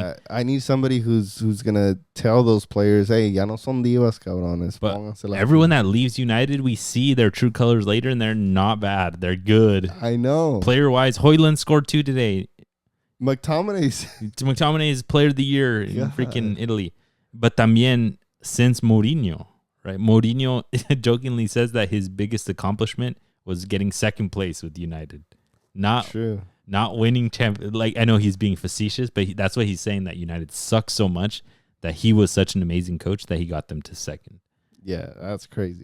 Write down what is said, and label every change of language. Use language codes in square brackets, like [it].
[en] Yeah, I need somebody who's gonna tell those players, hey, [es] ya no son divas, cabrones. [en] But [es] Pónganse las [en] everyone [es] pilas." [en] that leaves United, we see their true colors later, and they're not bad. They're good. I know. Player wise, Hoyland scored 2 today. McTominay's McTominay is player of the year in God. freaking Italy. But también since Mourinho, right? Mourinho jokingly says that his biggest accomplishment was getting second place with United. true. Not winning like I know he's being facetious, but that's what he's saying, that United sucks so much that he was such an amazing coach that he got them to second. Yeah, that's crazy.